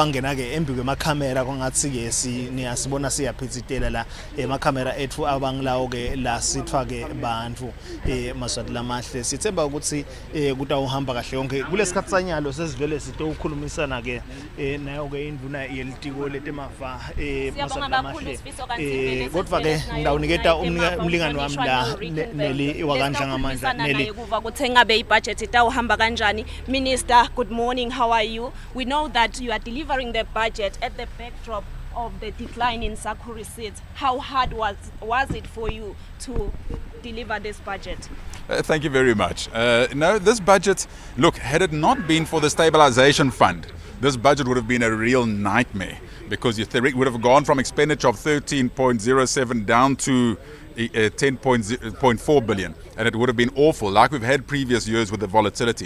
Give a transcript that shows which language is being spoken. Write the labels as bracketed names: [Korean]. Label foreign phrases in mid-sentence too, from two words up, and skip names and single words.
[Swati] ngena-ke embi kwemakhamera kwangathi-ke niyasibona siyaphithitela la emakhamera ethu abangilawo-ke la sithwa-ke bantfu Maswati lamahle sithemba ukuthi kutawuhamba kahle yonke kulesikhathi sanyalo sesivele sitowukhulumisana-ke nayo-ke indvuna yelitiko letemafa Maswati lamahle kodwa-ke ngidawuniketa umlingani wami la Neli wakandla ngamandla Neli kuthe ngabe ibudget itawuhamba kanjani. [English] Minister, good morning, how are you? We know that you are delivering the budget at the backdrop of the decline in SACCU receipts. How hard was it for you to deliver this budget? Thank you very much. No, this budget, look, had it not been for the stabilization fund, this budget would have been a real nightmare because you would have gone from expenditure of 13.07 down to 10.4 billion, and it would have been awful, like we've had previous years with the volatility.